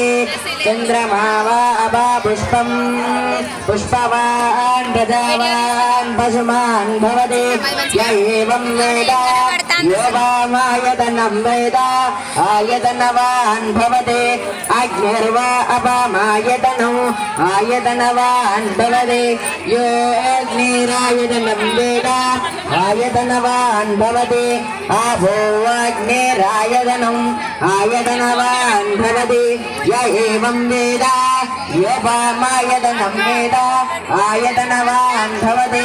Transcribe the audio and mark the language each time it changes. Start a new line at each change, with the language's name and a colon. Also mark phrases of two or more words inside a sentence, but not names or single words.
Sanskrit: చంద్రమా వా అపా పుష్పం పుష్పవాన్ ప్రజావాన్ పశుమాన్ భవతి. య ఏవం వేద యోపామాయతనం వేద ఆయతనవాన్ భవతి. అగ్నిర్వా అపామాయతనం ఆయతనవాన్ భవతి. यो अग्निरायतनं वेद आयतनवान् भवति. आभो अग्निरायतनम् आयतनवान् भवति. य एवं वेद योपामायतनं वेद आयतनवान् भवति.